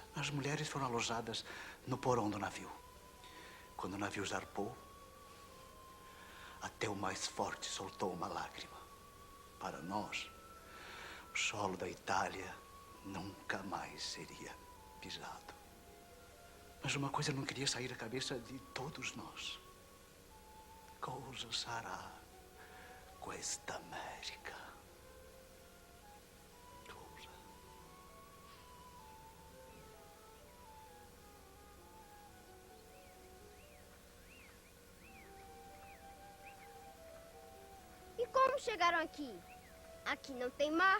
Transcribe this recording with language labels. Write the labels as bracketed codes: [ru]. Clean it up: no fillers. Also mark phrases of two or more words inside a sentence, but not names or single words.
[pt] As mulheres foram alojadas no porão do navio. Quando o navio zarpou, até o mais forte soltou uma lágrima. Para nós, o solo da Itália nunca mais seria pisado. Mas uma coisa não queria sair da cabeça de todos nós. [it] Cosa sarà questa América? Cosa? [pt] E como chegaram aqui? Aqui não tem mar.